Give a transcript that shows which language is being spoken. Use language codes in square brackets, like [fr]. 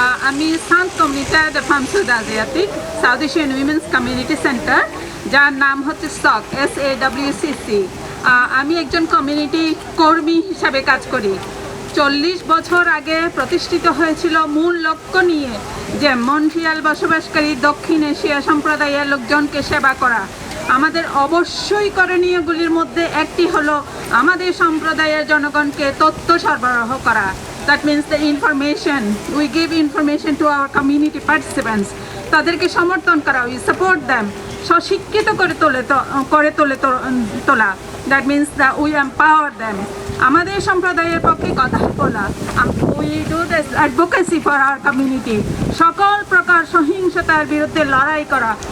[bn] আমি Communautaire de Femmes Sud Asiatique, South Asian Women's Community Center, যার নাম হচ্ছে SAWCC. আমি একজন কমিউনিটি কর্মী হিসাবে কাজ করি। 40 বছর আগে প্রতিষ্ঠিত হয়েছিল মূল লক্ষ্য নিয়ে যে মন্ট্রিয়াল বসবাসকারী দক্ষিণ এশিয়া সম্প্রদায়ের লোকজনকে সেবা করা। আমাদের অবশ্যই করণীয়গুলির মধ্যে একটি হলো আমাদের সম্প্রদায়ের জনগণকে তথ্য সরবরাহ করা। [en] That means the information. We give information to our community participants. [bn] তাদেরকে সমর্থন করা, [en] we support them. [bn] শিক্ষিত করে তোলা। [en] That means that we empower them. [bn] আমাদের সম্প্রদায়ের পক্ষে কথা বলা। [en] We do this advocacy for our community. [bn] সকল প্রকার সহিংসতার বিরুদ্ধে লড়াই করা।